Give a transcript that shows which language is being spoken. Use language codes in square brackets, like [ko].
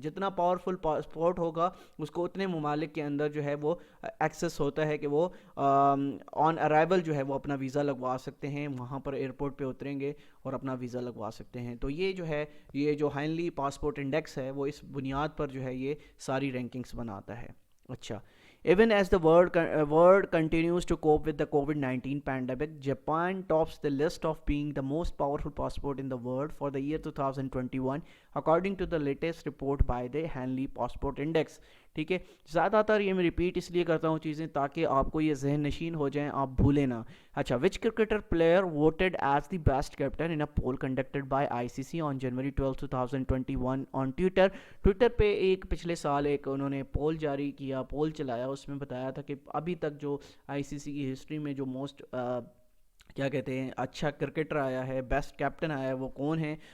[hi] जितना powerful passport होगा उसको उतने ममालिक के अंदर जो है वो एक्सेस होता है कि वो ऑन अराइवल जो है वो अपना वीज़ा लगवा सकते हैं, वहाँ पर एयरपोर्ट पे उतरेंगे और अपना वीज़ा लगवा सकते हैं। तो ये जो है, ये जो हेनली पासपोर्ट इंडेक्स है वो इस बुनियाद पर जो है ये सारी रैंकिंग्स बनाता है। [en] अच्छा, even as the world continues to cope with the COVID-19 pandemic, Japan tops the list of being the most powerful passport in the world for the year 2021, according to the latest report by the Hanley Passport Index. [hi] ठीक है, ज़्यादातर ये मैं repeat इसलिए करता हूँ चीज़ें ताकि आपको ये जहन नशीन हो जाएं, आप भूलें ना। अच्छा, [en] which cricketer player voted as the best captain in a poll conducted by ICC on January 12, 2021 [hi] on Twitter पे एक पिछले साल एक उन्होंने पोल जारी किया, पोल चलाया, उसमें बताया था कि अभी तक जो आईसीसी की हिस्ट्री में जो मोस्ट क्या कहते हैं अच्छा क्रिकेटर आया है, बेस्ट कैप्टन आया है, वो कौन है।